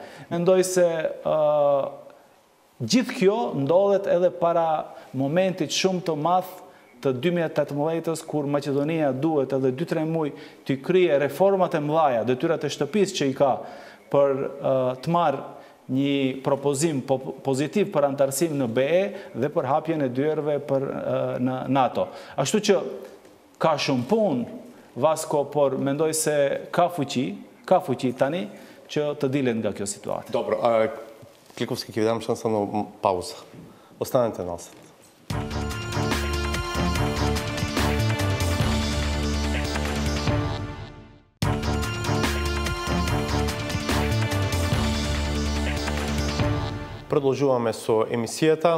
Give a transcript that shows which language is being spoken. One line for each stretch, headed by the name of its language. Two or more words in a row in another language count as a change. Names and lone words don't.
Albanian: Mendoj se gjithë kjo ndodhet edhe para momentit shumë të madh të 2018-ës, kur Maqedonia duhet edhe 2-3 muaj të krije reformat e mëdha, detyrat e shtëpisë që i ka për të marrë një propozim pozitiv për antarësim në BE dhe për hapjen e dyerve në NATO. Ashtu që ka shumë punë Vasko, por mendoj se ka fuqi tani që të dilen nga kjo situatë.
Macedonian: Dobro, Кликовски, ќе ви дам шанса на пауза. Останете насад. Продолжуваме со емисијата.